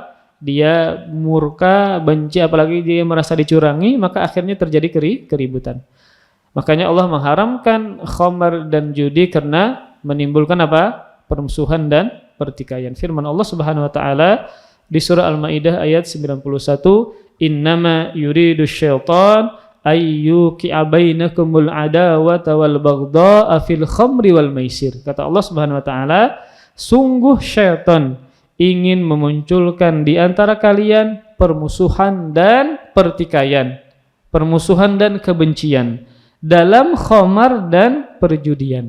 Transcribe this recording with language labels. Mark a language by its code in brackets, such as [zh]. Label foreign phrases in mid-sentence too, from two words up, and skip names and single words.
[id] Dia murka, benci, apalagi dia merasa dicurangi, maka akhirnya terjadi keributan. Makanya Allah mengharamkan khamar dan judi karena menimbulkan apa? Permusuhan dan pertikaian. Firman Allah [ar] سبحانه وتعالى [id] di surah Al-Maidah ayat 91, [ar] "إنما يريد الشيطان أن يوقع بينكم العداوة والبغضاء في الخمر والميسر." [id] Kata Allah [ar] سبحانه وتعالى, [id] sungguh syaitan ingin memunculkan di antara kalian permusuhan dan pertikaian, permusuhan dan kebencian dalam khamar dan perjudian.